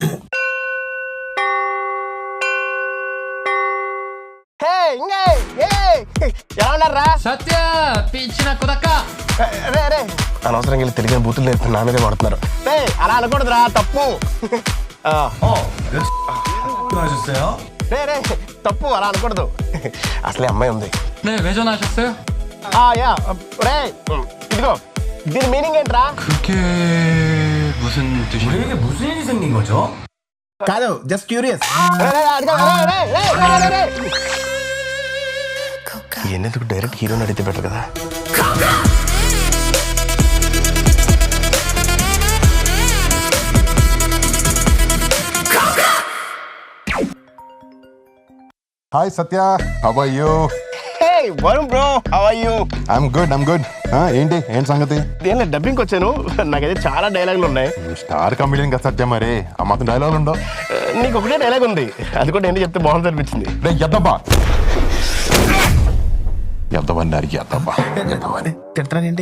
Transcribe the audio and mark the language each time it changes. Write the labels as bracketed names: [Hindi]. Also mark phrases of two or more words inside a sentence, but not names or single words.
[Telugu] ఎలా ఉన్నారా? సత్య పిచ్చిన కుదక్క. అనవసరంగా వెళ్ళి తెలియని బూతులు నేర్పుతున్న నా మీదే పడుతున్నారు. అలా అనకూడదురా, తప్పు. తప్పు, అలా అనకూడదు. అసలే అమ్మాయి ఉంది. [Korean] 네, 왜 전화하셨어요? [Telugu] ఇదిగో దీని మీనింగ్ ఏంట్రా? [Korean] 그게 무슨 뜻이에요? 우리에게 무슨 일이 생긴 거죠? [English] కాదు, just curious. [Telugu] ఎందుకు డైరెక్ట్ హీరోని అడిగితే బెటర్ కదా. [English] Hi Satya, how are you? Hey, Varun bro, how are you? I'm good. [Telugu] ఏంటి సంగతి? దేనిలో డబ్బింగ్కి వచ్చాను. నాకైతే చాలా డైలాగులు ఉన్నాయి. [English] star comedian [Telugu] కదా సత్య, మరి ఆ మాత్రం డైలాగులు ఉండవు. నీకు ఒకటే డైలాగ్ ఉంది, అది కూడా ఏంటి చెప్తే బాగుంది అనిపించింది. తిడతానేంటి?